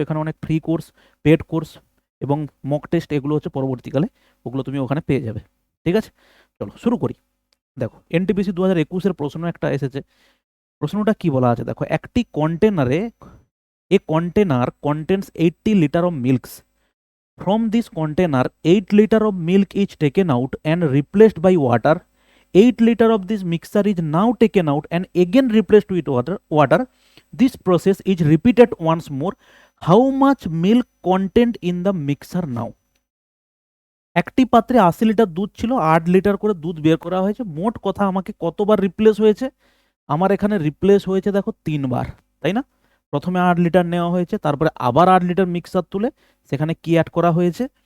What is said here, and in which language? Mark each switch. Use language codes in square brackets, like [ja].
[bn] এখানে অনেক free course, paid course এবং মক টেস্ট এগুলো হচ্ছে পরবর্তীকালে ওগুলো তুমি ওখানে পেয়ে যাবে। ঠিক আছে, চলো শুরু করি। দেখো, এনটিপিসি 2021-এর প্রশ্ন একটা এসেছে। প্রশ্নটা কি বলা আছে দেখো, একটি কন্টেনারে [en] এ container contains 80 litre of milks. From this container, 8 liter of milk is taken out and replaced by water. 8 liter of this mixture is now taken out and again replaced with water. This process is repeated once more. How much milk content in the mixer now? [bn] একটি পাত্রে 80 litre দুধ ছিল, 8 litre করে দুধ বের করা হয়েছে। মোট কথা আমাকে কতবার রিপ্লেস হয়েছে? আমার এখানে রিপ্লেস হয়েছে দেখো 3বার, তাই না? প্রথমে 8 লিটার নেওয়া হয়েছে, তারপরে আবার 8 লিটার মিক্সার তুলে সেখানে কি অ্যাড করা হয়েছে?